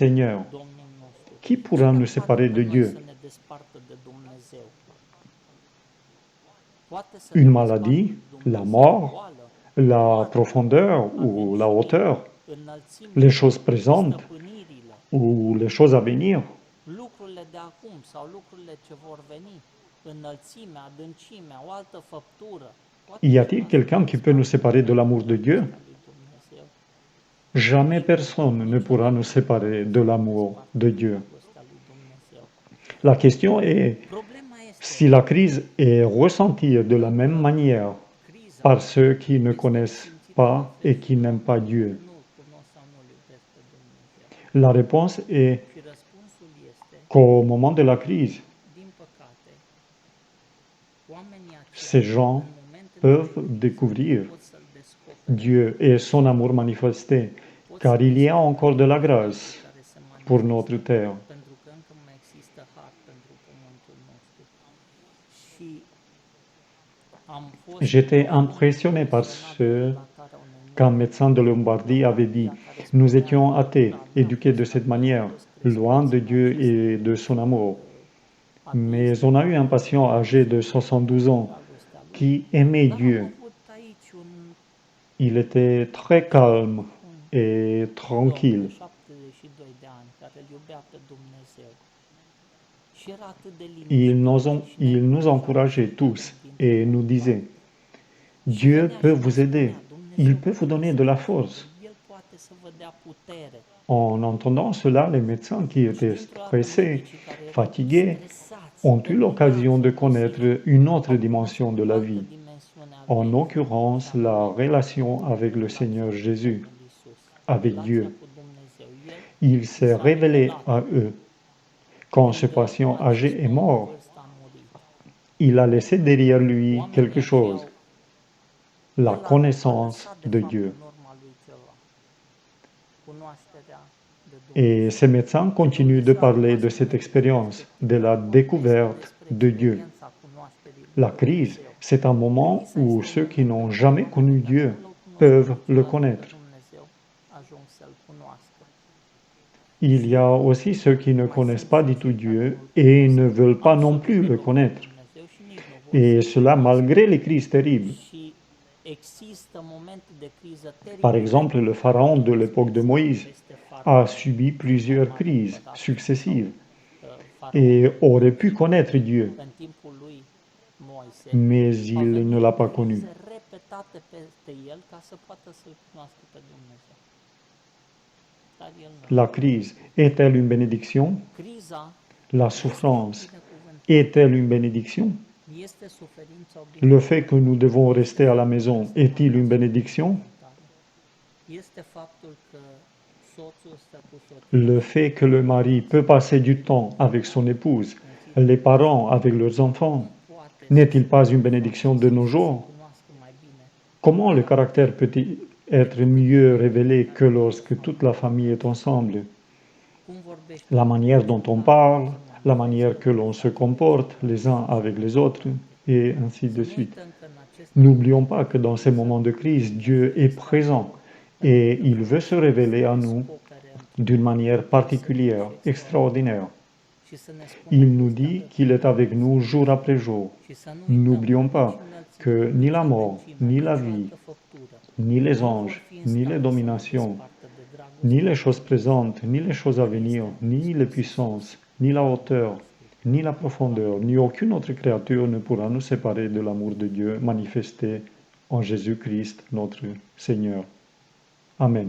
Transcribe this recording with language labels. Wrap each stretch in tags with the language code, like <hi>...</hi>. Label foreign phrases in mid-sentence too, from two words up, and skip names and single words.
<fr>» Qui pourra nous séparer de Dieu? Une maladie, la mort, la profondeur ou la hauteur, les choses présentes, ou les choses à venir,</fr> <ro>lucrurile de acum sau lucrurile ce vor veni, înălțimea, adâncimea, o altă făptură, poate y ceva</ro> <fr>a-t-il</fr> <ro>să</ro> <fr>quelqu'un</fr> <ro>te</ro> <fr>qui peut nous</fr> <ro>desparte</ro> <fr>séparer de</fr> <ro>de</ro> <fr>l'amour de Dieu?</fr> <ro>dragostea lui Dumnezeu.</ro> <fr>Jamais personne ne pourra nous séparer de l'amour de Dieu. La question est</fr> <ro>Problema si este,</ro> <fr>la crise est ressentie de la même manière</fr> <ro>criza</ro> <fr>par ceux qui ne</fr> <ro>este</ro> <fr>connaissent</fr> <ro>resimțită la</ro> <fr>pas</fr> <ro>fel</ro> <fr>et</fr> <ro>și</ro> <fr>qui</fr> <ro>de</ro> <fr>n'aiment pas</fr> <ro>oameni</ro> <fr>Dieu.</fr> <ro>care nu-L cunosc sau nu-L iubesc pe Dumnezeu.</ro> <fr>La réponse est</fr> <ro>Și răspunsul este,</ro> <fr>qu'au moment de la crise,</fr> <ro>din păcate, oamenii</ro> <fr>ces</fr> <ro>aceia,</ro> <fr>gens</fr> <ro>în momentele de</ro> <fr>peuvent</fr> <ro>criză,</ro> <fr>découvrir</fr> <ro>pot să-L descopere,</ro> <fr>Dieu et son amour manifesté,</fr> <ro>pot</ro> <fr>car</fr> <ro>să</ro> <fr>il y a</fr> <ro>descopere</ro> <fr>encore de la</fr> <ro>harul</ro> <fr>grâce</fr> <ro>care se</ro> <fr>pour</fr> <ro>manifestă,</ro> <fr>notre terre.</fr> <ro>pentru că încă mai există har pentru pământul nostru. Și am fost</ro> <fr>J'étais</fr> <ro>profund</ro> <fr>impressionné par</fr> <ro>impresionat de</ro> <fr>ce</fr> <ro>relatarea unui</ro> <fr>qu'un</fr> <ro>medic</ro> <fr>médecin de Lombardie avait dit.</fr> <ro>care</ro> <fr>Nous</fr> <ro>spunea</ro> <fr>étions</fr> <ro>că</ro> <fr>athées,</fr> <ro>bura mea a</ro> <fr>éduqués de</fr> <ro>fost</ro> <fr>cette</fr> <ro>atins,</ro> <fr>manière,</fr> <ro>a fost</ro> <fr>loin</fr> <ro>crescuți</ro> <fr>de</fr> <ro>în</ro> <fr>Dieu</fr> <ro>acest</ro> <fr>et de son amour. Mais</fr> <ro>ateism,</ro> <fr>on a eu un patient âgé de 72 ans</fr> <ro>dragostea lui,</ro> <fr>qui aimait</fr> <ro>dar am</ro> <fr>Dieu.</fr> <ro>avut aici un</ro> <fr>Il était très calme et</fr> <ro>domn</ro> <fr>tranquille.</fr> <ro>de 72 de ani care îl iubea pe Dumnezeu. Și era atât de liniștit și ne</ro> <fr>Il nous</fr> <ro>încuraja</ro> <fr>encourageait</fr> <ro>pe</ro> <fr>tous</fr> <ro>fiecare dintre</ro> <fr>et</fr> <ro>noi</ro> <fr>nous</fr> <ro>în</ro> <fr>disait,</fr> <ro>parte. Și</ro> <fr>Dieu</fr> <ro>venea</ro> <fr>peut</fr> <ro>și ne</ro> <fr>vous aider,</fr> <ro>spunea,</ro> <fr>il</fr> <ro>Dumnezeu</ro> <fr>peut vous</fr> <ro>poate</ro> <fr>donner</fr> <ro>să</ro> <fr>de la</fr> <ro>vă</ro> <fr>force.</fr> <ro>ajute, El poate să vă dea putere.</ro> <fr>En entendant cela, les médecins qui</fr> <ro>Și</ro> <fr>étaient</fr> <ro>dintr-o dată</ro> <fr>stressés,</fr> <ro>medicii care erau</ro> <fr>fatigués,</fr> <ro>stresați,</ro> <fr>ont eu l'occasion de</fr> <ro>îngrijorați,</ro> <fr>connaître</fr> <ro>obosiți,</ro> <fr>une autre</fr> <ro>au</ro> <fr>dimension</fr> <ro>cunoscut</ro> <fr>de</fr> <ro>o</ro> <fr>la</fr> <ro>altă</ro> <fr>vie,</fr> <ro>dimensiune a</ro> <fr>en</fr> <ro>vieții,</ro> <fr>l'occurrence</fr> <ro>și anume</ro> <fr>la relation avec le</fr> <ro>relația</ro> <fr>Seigneur</fr> <ro>cu</ro> <fr>Jésus,</fr> <ro>Domnul Isus,</ro> <fr>avec Dieu.</fr> <ro>relația cu Dumnezeu. El</ro> <fr>Il</fr> <ro>li</ro> <fr>s'est</fr> <ro>s-a</ro> <fr>révélé</fr> <ro>revelat</ro> <fr>à eux. Quand ce</fr> <ro>când</ro> <fr>patient âgé</fr> <ro>acest</ro> <fr>est</fr> <ro>om în</ro> <fr>mort,</fr> <ro>vârstă a murit.</ro> <fr>il a laissé derrière lui</fr> <ro>Oamenii</ro> <fr>quelque chose,</fr> <ro>aceia</ro> <fr>la</fr> <ro>el a</ro> <fr>connaissance</fr> <ro>lăsat</ro> <fr>de</fr> <ro>fapt</ro> <fr>Dieu.</fr> <ro>în urma lui ceva, cunoașterea de</ro> <fr>Et</fr> <ro>Dumnezeu.</ro> <fr>ces médecins</fr> <ro>Pentru</ro> <fr>continuent de</fr> <ro>deja nu</ro> <fr>parler</fr> <ro>va</ro> <fr>de</fr> <ro>spune</ro> <fr>cette</fr> <ro>despre</ro> <fr>expérience, de la</fr> <ro>perspectiva, vorbește</ro> <fr>découverte</fr> <ro>despre</ro> <fr>de Dieu.</fr> <ro>experiența cunoașterii lui</ro> <fr>La crise,</fr> <ro>Dumnezeu.</ro> <fr>c'est un moment</fr> <ro>Criza</ro> <fr>où</fr> <ro>este un</ro> <fr>ceux qui</fr> <ro>moment</ro> <fr>n'ont</fr> <ro>în care</ro> <fr>jamais connu</fr> <ro>oamenii care</ro> <fr>Dieu</fr> <ro>nu l-au cunoscut</ro> <fr>peuvent le</fr> <ro>niciodată pe</ro> <fr>connaître.</fr> <ro>Dumnezeu ajung să-L cunoască.</ro> <fr>Il y a aussi ceux qui ne</fr> <ro>Mai</ro> <fr>connaissent</fr> <ro>sunt</ro> <fr>pas</fr> <ro>și</ro> <fr>du tout</fr> <ro>cei care</ro> <fr>Dieu</fr> <ro>nu-L</ro> <fr>et</fr> <ro>cunosc</ro> <fr>ne veulent pas non</fr> <ro>absolut</ro> <fr>plus le</fr> <ro>deloc pe</ro> <fr>connaître.</fr> <ro>Dumnezeu și nici nu vor</ro> <fr>Et</fr> <ro>să-L</ro> <fr>cela</fr> <ro>cunoască.</ro> <fr>malgré les crises terribles.</fr> <ro>Și există momente de criză</ro> <fr>Par</fr> <ro>teribile</ro> <fr>exemple, le</fr> <ro>care au</ro> <fr>pharaon de</fr> <ro>mers</ro> <fr>l'époque de</fr> <ro>peste</ro> <fr>Moïse a</fr> <ro>faraon,</ro> <fr>subi</fr> <ro>cel mai</ro> <fr>plusieurs</fr> <ro>mare</ro> <fr>crises</fr> <ro>împărat</ro> <fr>successives</fr> <ro>sau faraon</ro> <fr>et aurait pu</fr> <ro>egiptean.</ro> <fr>connaître Dieu,</fr> <ro>În timpul lui Moise</ro> <fr>mais</fr> <ro>au</ro> <fr>il</fr> <ro>venit</ro> <fr>ne l'a pas connu.</fr> <ro>crize repetate peste el ca să poată să-L cunoască pe Dumnezeu. Dar el nu.</ro> <fr>La crise est-elle une bénédiction?</fr> <ro>Criza</ro> <fr>La</fr> <ro>este o</ro> <fr>souffrance</fr> <ro>binecuvântare.</ro> <fr>est-elle une bénédiction?</fr> <ro>Este suferința o</ro> <fr>Le fait que nous</fr> <ro>binecuvântare.</ro> <fr>devons</fr> <ro>Este</ro> <fr>rester à la</fr> <ro>faptul că</ro> <fr>maison</fr> <ro>stăm</ro> <fr>est-il une</fr> <ro>acasă o</ro> <fr>bénédiction?</fr> <ro>binecuvântare. Este faptul că soțul stă cu soția</ro> <fr>Le</fr> <ro>și</ro> <fr>fait que le mari peut passer du temps avec son épouse, les parents avec leurs enfants,</fr> <ro>nu poate</ro> <fr>n'est-il</fr> <ro>să</ro> <fr>pas</fr> <ro>se</ro> <fr>une bénédiction de nos</fr> <ro>să</ro> <fr>jours?</fr> <ro>cunoască mai bine</ro> <fr>Comment le caractère peut-il être mieux révélé que lorsque toute la famille est ensemble?</fr> <ro>cum vorbește</ro> <fr>La manière dont on parle,</fr> <ro>se</ro> <fr>la manière que l'on se comporte</fr> <ro>manifestă</ro> <fr>les uns avec les autres, et ainsi</fr> <ro>Să</ro> <fr>de</fr> <ro>nu</ro> <fr>suite.</fr> <ro>uităm că în aceste</ro> <fr>N'oublions</fr> <ro>momente</ro> <fr>pas que</fr> <ro>de</ro> <fr>dans ces</fr> <ro>criză,</ro> <fr>moments de crise, Dieu</fr> <ro>Dumnezeu</ro> <fr>est</fr> <ro>este</ro> <fr>présent</fr> <ro>acolo,</ro> <fr>et</fr> <ro>pentru că</ro> <fr>il</fr> <ro>vrea</ro> <fr>veut se</fr> <ro>să</ro> <fr>révéler à</fr> <ro>se</ro> <fr>nous</fr> <ro>descopere</ro> <fr>d'une manière</fr> <ro>într-un mod</ro> <fr>particulière,</fr> <ro>deosebit și</ro> <fr>extraordinaire.</fr> <ro>și să ne spună</ro> <fr>Il</fr> <ro>că</ro> <fr>nous</fr> <ro>este</ro> <fr>dit</fr> <ro>alături</ro> <fr>qu'il</fr> <ro>de</ro> <fr>est avec</fr> <ro>noi</ro> <fr>nous</fr> <ro>zi</ro> <fr>jour</fr> <ro>de zi.</ro> <fr>après jour.</fr> <ro>Și să nu uităm</ro> <fr>N'oublions</fr> <ro>că</ro> <fr>pas</fr> <ro>nici înălțimea,</ro> <fr>que ni</fr> <ro>nici</ro> <fr>la mort,</fr> <ro>adâncimea,</ro> <fr>ni</fr> <ro>nici</ro> <fr>la</fr> <ro>o</ro> <fr>vie,</fr> <ro>altă făptură</ro> <fr>ni les</fr> <ro>nu vor</ro> <fr>anges,</fr> <ro>fi în</ro> <fr>ni les</fr> <ro>stare să ne</ro> <fr>dominations,</fr> <ro>despartă de</ro> <fr>ni</fr> <ro>dragostea</ro> <fr>les</fr> <ro>lui</ro> <fr>choses</fr> <ro>Dumnezeu,</ro> <fr>présentes, ni les choses à</fr> <ro>care</ro> <fr>venir,</fr> <ro>este în</ro> <fr>ni les</fr> <ro>Hristos</ro> <fr>puissances,</fr> <ro>Iisus,</ro> <fr>ni la</fr> <ro>Domnul</ro> <fr>hauteur,</fr> <ro>nostru.</ro> <fr>ni la profondeur, ni aucune autre créature ne pourra nous séparer de l'amour de Dieu manifesté en Jésus-Christ, notre Seigneur. Amen.</fr>